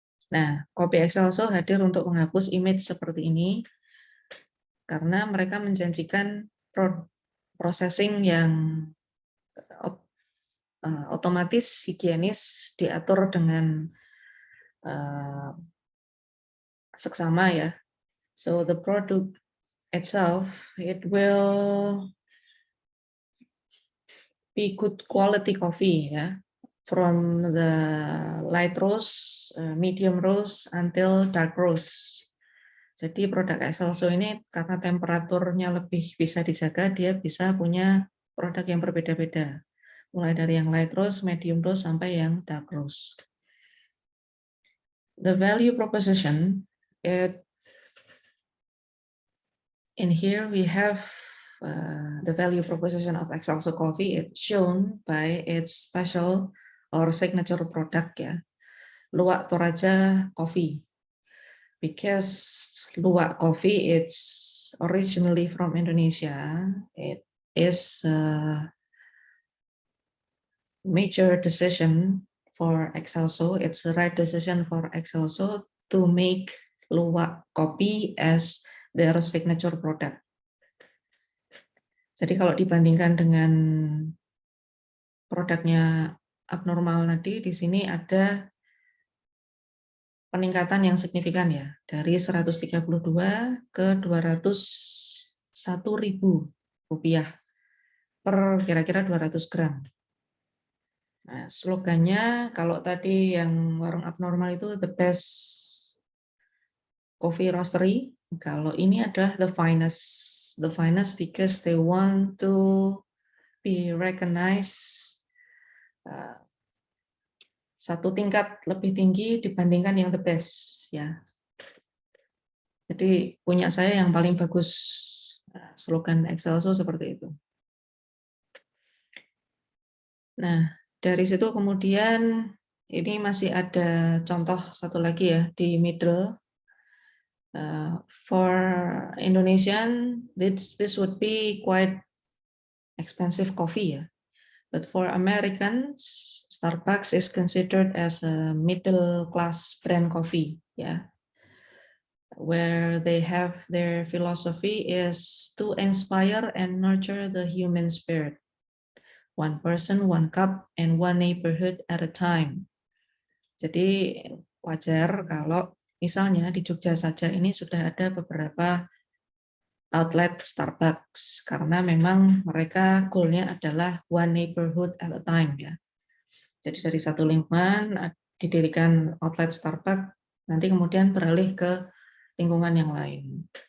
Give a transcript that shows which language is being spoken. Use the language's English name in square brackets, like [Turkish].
[Indonesian] Nah, kopi Excelso hadir untuk menghapus image seperti ini karena mereka menjanjikan processing yang otomatis, higienis, diatur dengan seksama ya. [English] So the product itself, it will be good quality coffee ya, from the light roast, medium roast, until dark roast. [Indonesian] Jadi produk Excelso ini karena temperaturnya lebih bisa dijaga, dia bisa punya produk yang berbeda-beda. Mulai dari yang light roast, medium roast, sampai yang dark roast. [English] The value proposition, in here we have the value proposition of Excelso Coffee. It's shown by its special or signature product ya, Luwak Toraja Coffee. Because Luwak Coffee, it's originally from Indonesia. It is a major decision for Excelso. It's the right decision for Excelso to make Luwak Coffee as their signature product. [Indonesian] Jadi kalau dibandingkan dengan produknya Abnormal tadi, di sini ada peningkatan yang signifikan ya, dari 132 ke 201.000 rupiah per kira-kira 200 gram. Nah, slogannya kalau tadi yang warung Abnormal itu [English] the best coffee roastery, [Indonesian] kalau ini adalah [English] the finest because they want to be recognized [Indonesian] satu tingkat lebih tinggi dibandingkan yang [English] the best [Indonesian] ya. Jadi punya saya yang paling bagus, slogan Excelso seperti itu. Nah, dari situ kemudian ini masih ada contoh satu lagi ya di middle. [English] For Indonesian, this would be quite expensive coffee ya. But for Americans, Starbucks is considered as a middle class brand coffee, yeah. Where they have their philosophy is to inspire and nurture the human spirit. One person, one cup, and one neighborhood at a time. [Indonesian] Jadi wajar kalau misalnya di Jogja saja ini sudah ada beberapa outlet Starbucks karena memang mereka goalnya adalah [English] one neighborhood at a time [Indonesian] ya. Jadi dari satu lingkungan didirikan outlet Starbucks, nanti kemudian beralih ke lingkungan yang lain.